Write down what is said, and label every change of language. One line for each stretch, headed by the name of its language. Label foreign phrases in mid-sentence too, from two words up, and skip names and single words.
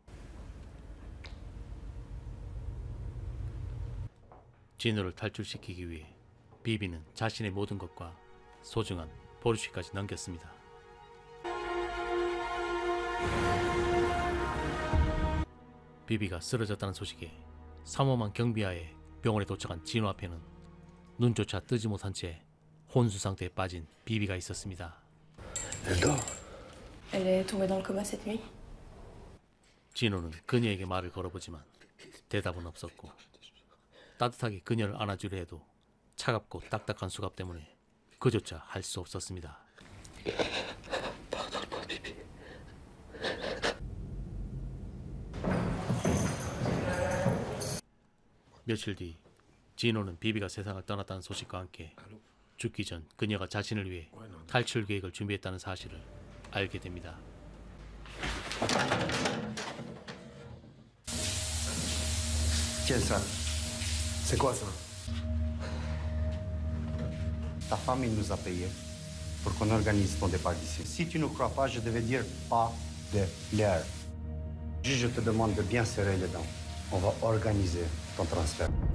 Korean: 진호를 탈출시키기 위해 비비는 자신의 모든 것과 소중한 포르쉐까지 넘겼습니다. 비비가 쓰러졌다는 소식에 삼엄한 경비하에 병원에 도착한 진호 앞에는 눈조차 뜨지 못한 채 혼수 상태에 빠진 비비가 있었습니다.
French: Elle est tombée dans le coma cette nuit.
Korean: 진호는 그녀에게 말을 걸어보지만 대답은 없었고, 따뜻하게 그녀를 안아주려 해도 차갑고 딱딱한 수갑 때문에 그조차 할 수 없었습니다. 며칠 뒤 진호는 비비가 세상을 떠났다는 소식과 함께 죽기 전 그녀가 자신을 위해 탈출 계획을 준비했다는 사실을 알게 됩니다.
French: Tiens ça. C'est quoi ça? Ta femme, il nous a payé pour qu'on organise ton départ d'ici. Si tu ne crois pas, je devais dire pas de l'air. Juste, je te demande de bien serrer les dents. On va organiser ton transfert.